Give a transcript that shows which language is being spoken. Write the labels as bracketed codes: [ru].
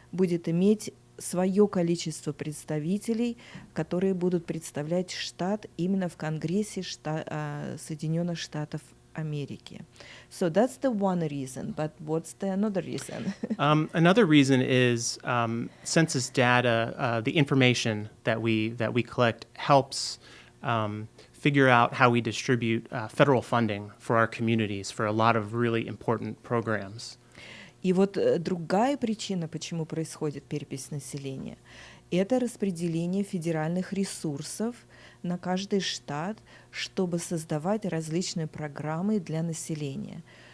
[ru] будет иметь свое количество представителей, которые будут представлять штат именно в Конгрессе Соединенных Штатов Америки. [en] So that's the one reason, but what's the another reason? Another reason is census data, the information that we collect helps figure out how we distribute federal funding for our communities for a lot of really important programs. [ru] И вот другая причина, почему происходит перепись населения, это распределение федеральных ресурсов на каждый штат, чтобы создавать различные программы для населения.